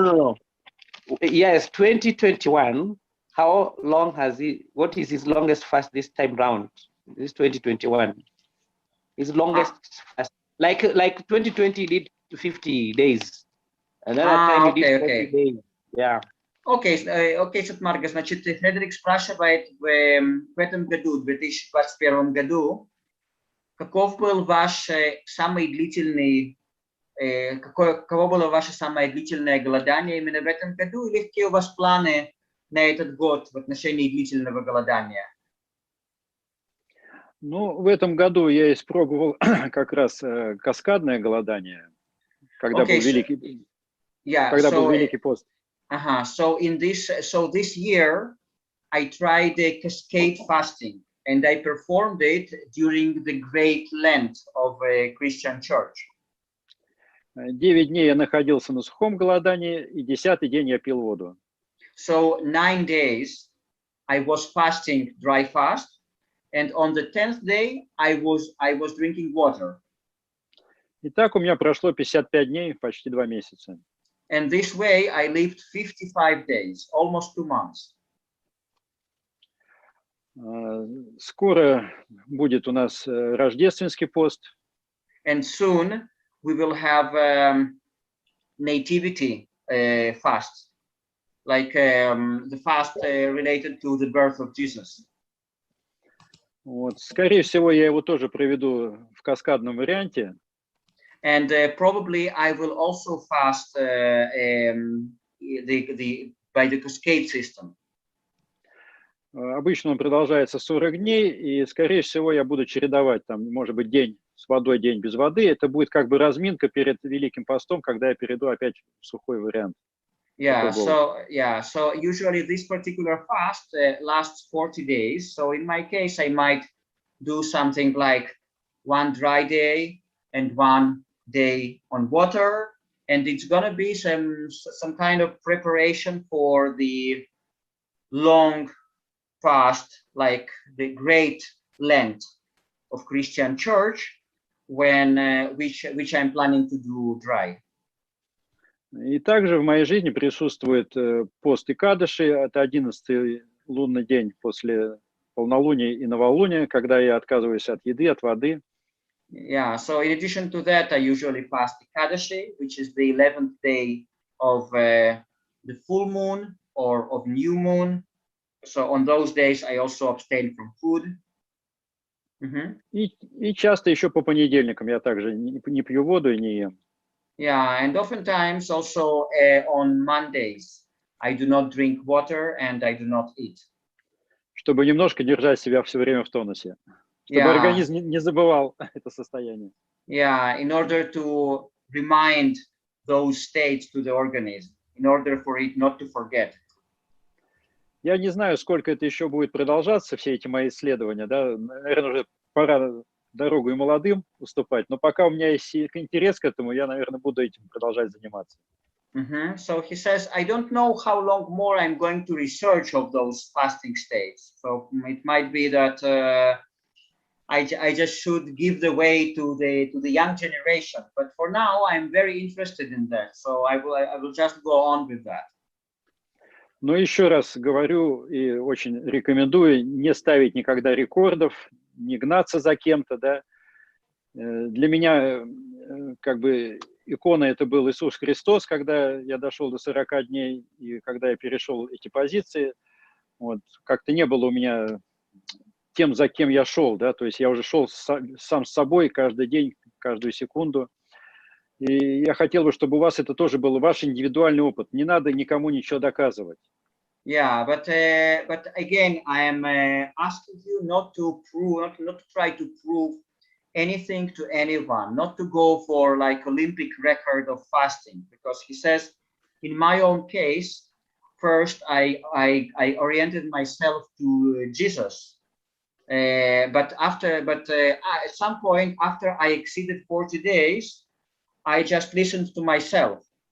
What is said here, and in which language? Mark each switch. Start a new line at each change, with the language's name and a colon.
English: No. Yes, 2021. How long has he? What is his longest fast this time round? This 2021. His longest fast. Like 2020 did 50 days. Another time he did 40 days. Yeah.
Russian: Окей, Сат Марга, значит, Фредерик спрашивает, в этом году, в 2021 году, каков был ваш самый длительный, каково было ваше самое длительное голодание именно в этом году, или какие у вас планы на этот год в отношении длительного голодания? Ну, в этом году я испробовал как раз каскадное голодание, когда был Великий пост.
English: So this year I tried the cascade fasting, and I performed it during the Great Lent of a Christian church.
Russian: 9 дней я находился на сухом голодании, и 10-й день я пил воду.
English: So 9 days I was fasting dry fast, and on the 10th day I was drinking water.
Russian: И так у меня прошло 55 дней, почти 2 месяца.
English: And this way I lived 55 days, almost 2 months.
Russian: Скоро будет у нас рождественский пост.
English: And soon we will have nativity fast, like the fast related to the birth of Jesus.
Russian: Вот. Скорее всего, я его тоже проведу в каскадном варианте.
English: And probably I will also fast by the cascade system.
Russian: Обычно он продолжается 40 дней, и, скорее всего, я буду чередовать, там, может быть, день с водой, день без воды. Это будет как бы разминка перед Великим постом, когда я перейду опять в сухой вариант.
English: Yeah, so usually this particular fast lasts 40 days. So in my case, I might do something like 1 dry day and 1 day on water, and it's gonna be some kind of preparation for the long fast, like the Great Lent of Christian Church, when which I'm planning to do dry.
Russian: И также в моей жизни присутствует пост Икадыши, это 11-й лунный день после полнолуния и новолуния, когда я отказываюсь от еды, от воды.
English: Yeah, so in addition to that, I usually fast Ekadashi, which is the 11th day of the full moon or of new moon. So on those days, I also abstain from food.
Russian: И часто еще по понедельникам я также не пью воду и не ем.
English: Yeah, and oftentimes also on Mondays, I do not drink water and I do not eat.
Russian: Чтобы немножко держать себя все время в тонусе. Чтобы организм не забывал это состояние.
English: Yeah, in order to remind those states to the organism, in order for it not to forget.
Russian: Я не знаю, сколько это еще будет продолжаться, все эти мои исследования, да, наверное, уже пора дорогу и молодым уступать, но пока у меня есть интерес к этому, я, наверное, буду этим продолжать заниматься.
English: So he says, I don't know how long more I'm going to research of those fasting states. So it might be that I just should give the way to the young generation. But for now, I'm very interested in that. So I will just go on with that.
Russian: Но еще раз говорю и очень рекомендую не ставить никогда рекордов, не гнаться за кем-то, да. Для меня как бы икона это был Иисус Христос, когда я дошел до 40 дней и когда я перешел эти позиции, вот, как-то не было у меня тем, за кем я шел, да, то есть я уже шел сам с собой каждый день, каждую секунду. И я хотел бы, чтобы у вас это тоже был ваш индивидуальный опыт. Не надо никому ничего доказывать.
English: Yeah, but again, I am asking you not to prove, not to try to prove anything to anyone, not to go for like Olympic record of fasting, because he says, in my own case, first I oriented myself to Jesus, but at some point after I exceeded 40 days, I just listened to myself.